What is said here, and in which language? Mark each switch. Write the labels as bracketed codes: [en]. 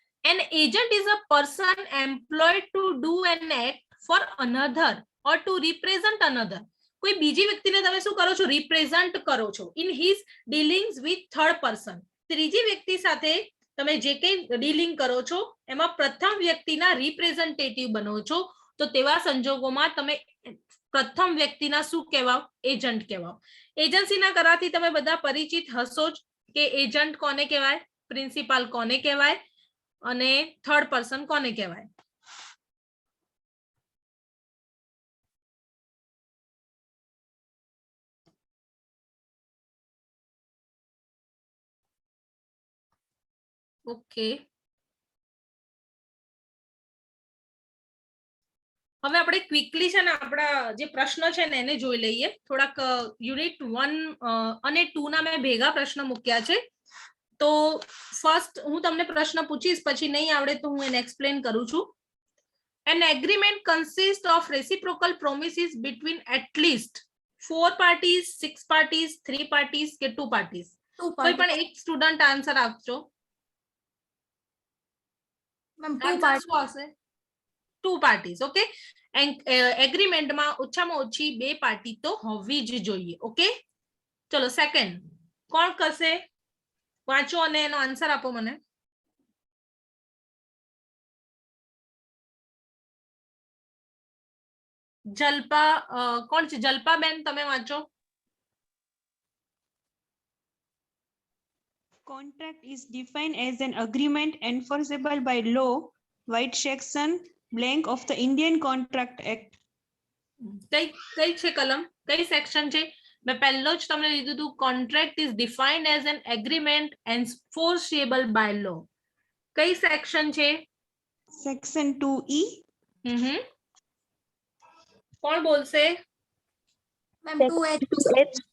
[en] An agent is a person employed to do an act for another or to represent another. [gu] કોઈ બીજી વ્યક્તિને તમે શું કરો છો? [en] represent [gu] કરો છો [en] In his dealings with third person. [gu] ત્રીજી વ્યક્તિ સાથે તમે જે કંઈ ડીલિંગ કરો છો એમાં પ્રથમ વ્યક્તિના રિપ્રેઝન્ટેટિવ બનો છો, તો તેવા સંજોગોમાં તમે પ્રથમ વ્યક્તિના શું કહેવાઓ? એજન્ટ કહેવાઓ. એજન્સીના કરારથી તમે બધા પરિચિત હશો જ કે એજન્ટ કોને કહેવાય, પ્રિન્સિપાલ કોને કહેવાય અને થર્ડ પર્સન કોને કહેવાય. ઓકે, હવે આપણે ક્વિકલી છે ને આપણા જે પ્રશ્ન છે ને એને જોઈ લઈએ. થોડાક યુનિટ 1 અને 2 ના મેં ભેગા પ્રશ્ન મૂક્યા છે. તો ફર્સ્ટ હું તમને પ્રશ્ન પૂછીશ, પછી નહીં આવડે તો હું એને એક્સપ્લેન કરું છું. [en] An agreement consists of reciprocal promises between at least 4 parties, 6 parties, 3 parties કે 2 parties. [gu] કોઈ પણ એક સ્ટુડન્ટ આન્સર આપજો. મેમ આવશે 2 parties. ઓકે, એગ્રીમેન્ટમાં ઓછામાં ઓછી 2 પાર્ટી તો હોવી જ જોઈએ. ઓકે, ચલો સેકન્ડ કોણ કરશે? વાંચો અને એનો આન્સર આપો મને. જલ્પા કોણ છે? જલ્પાબેન, તમે વાંચો. [en] Contract is defined as an agreement enforceable by law, white section blank of the Indian Contract Act. [gu] કઈ છે કલમ? કઈ સેક્શન છે? મેં પહેલો જ તમને લીધું હતું. [en] Contract is defined as an agreement enforceable by law. [gu] કઈ સેક્શન છે? [en] Section 2E. [gu] કોણ બોલશે? Ma'am 2H.